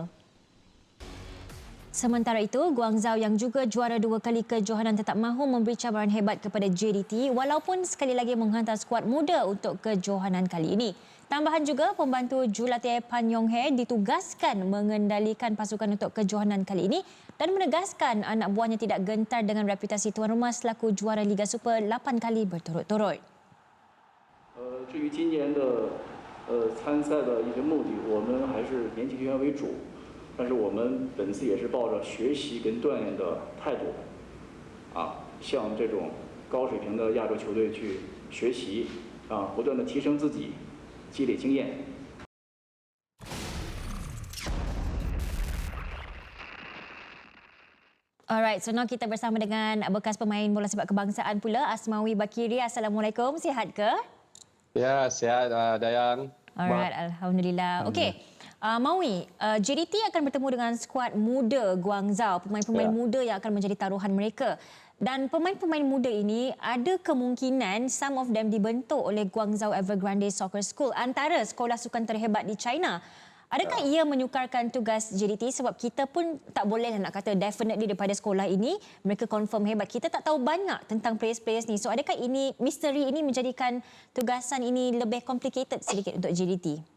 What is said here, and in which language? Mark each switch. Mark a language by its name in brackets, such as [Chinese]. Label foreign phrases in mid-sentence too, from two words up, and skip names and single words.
[Malay] Sementara itu, Guangzhou yang juga juara 2 kali kejohanan tetap mahu memberi cabaran hebat kepada JDT walaupun sekali lagi menghantar skuad muda untuk kejohanan kali ini. Tambahan juga, pembantu jurulatih Pan Yong He ditugaskan mengendalikan pasukan untuk kejohanan kali ini dan menegaskan anak buahnya tidak gentar dengan reputasi tuan rumah selaku juara Liga Super 8 kali berturut-turut. [Chinese] 至于今年的参赛的一些目的，我们还是年级球员为主，但是我们本次也是抱着学习跟锻炼的态度，向这种高水平的亚洲球队去学习，不断的提升自己，积累经验。 [English] Alright, so now [Malay] kita bersama dengan bekas pemain bola sepak kebangsaan pula, Asmawi Bakiri. Assalamualaikum, sihat ke? Ya, sihat Dayang. Alright, Alhamdulillah. Okey, Mawi, JDT akan bertemu dengan skuad muda Guangzhou, pemain-pemain muda yang akan menjadi taruhan mereka. Dan pemain-pemain muda ini ada kemungkinan [English] some of them [Malay] dibentuk oleh Guangzhou Evergrande Soccer School, antara sekolah sukan terhebat di China. Adakah ia menyukarkan tugas JDT sebab kita pun tak boleh nak kata definitely daripada sekolah ini mereka confirm hebat. Kita tak tahu banyak tentang players-players ni. So adakah ini misteri ini menjadikan tugasan ini lebih complicated sedikit untuk JDT?